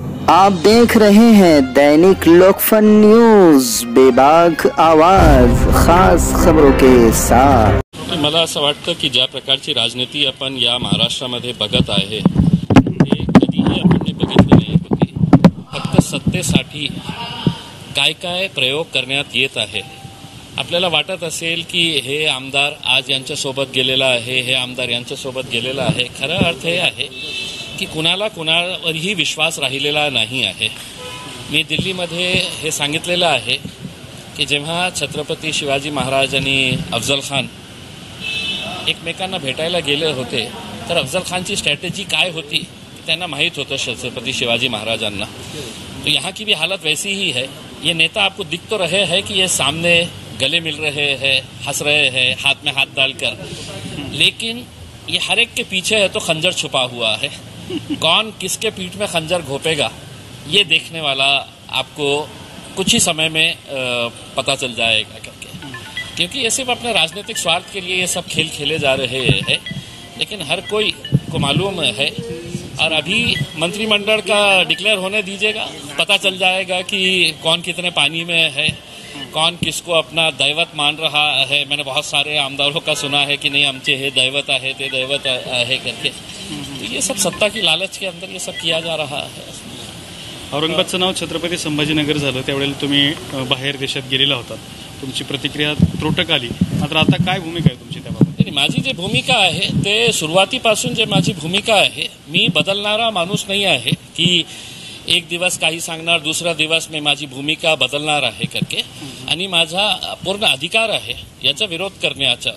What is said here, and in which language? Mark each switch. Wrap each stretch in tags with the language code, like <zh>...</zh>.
<hi>आप देख रहे हैं दैनिक लोकफन न्यूज, बेबाक आवाज, खास खबरों के साथ।</hi> <mr>मला असं वाटतं की ज्या प्रकारची राजनीती आपण या महाराष्ट्रामध्ये बघत आहे ते कधीही आपण बघितली नाही होती। फक्त सत्तेसाठी काय काय प्रयोग करण्यात येत आहे। आपल्याला वाटत असेल की हे आमदार आज यांच्यासोबत गेलेला आहे, हे आमदार यांच्यासोबत गेलेला आहे। खरा अर्थ हे आहे की कुणावरही विश्वास राहिलेला नाही आहे। मी दिल्लीमध्ये हे सांगितलेलं आहे की जेव्हा छत्रपती शिवाजी महाराज आणि अफजल खान एकमेकांना भेटायला गेले होते तर अफजल खानची स्ट्रॅटेजी काय होती त्यांना माहीत होतं छत्रपति शिवाजी महाराजांना।</mr> <hi>तो यहाँ की भी हालत वैसी ही है। ये नेता आपको दिख तो रहे हैं कि ये सामने गले मिल रहे हैं, हंस रहे हैं, हाथ में हाथ डालकर, लेकिन ये हर एक के पीछे है तो खंजर छुपा हुआ है। कौन किसके पीठ में खंजर घोपेगा ये देखने वाला आपको कुछ ही समय में पता चल जाएगा करके, क्योंकि ये सिर्फ अपने राजनीतिक स्वार्थ के लिए ये सब खेल खेले जा रहे हैं। लेकिन हर कोई को मालूम है, और अभी मंत्रिमंडल का डिक्लेयर होने दीजिएगा, पता चल जाएगा कि कौन कितने पानी में है, कौन किसको अपना दैवत मान रहा है। मैंने बहुत सारे आमदारों का सुना है कि नहीं</hi> <mr>आमचे हे दैवत आहे</mr> <hi>ते दैवत आहे करके। तो ये सब सत्ता की लालच के अंदर ये सब किया जा रहा है।</hi> <mr>औरंगाबादचं नाव छत्रपती संभाजीनगर झालं, त्यावेळेला तुम्ही बाहेर देशात गेलेला होता, तुमची प्रतिक्रिया त्रोटक आली, मात्र आता काय भूमिका आहे तुमची त्याबाबत? माझी जी भूमिका आहे ते सुरुवातीपासून जे माझी भूमिका आहे, मी बदलणारा माणूस नाही आहे की एक दिवस काही सांगणार दुसरा दिवस मी माझी भूमिका बदलणार आहे करके, आणि माझा पूर्ण अधिकार आहे याचा विरोध करण्याचा।</mr>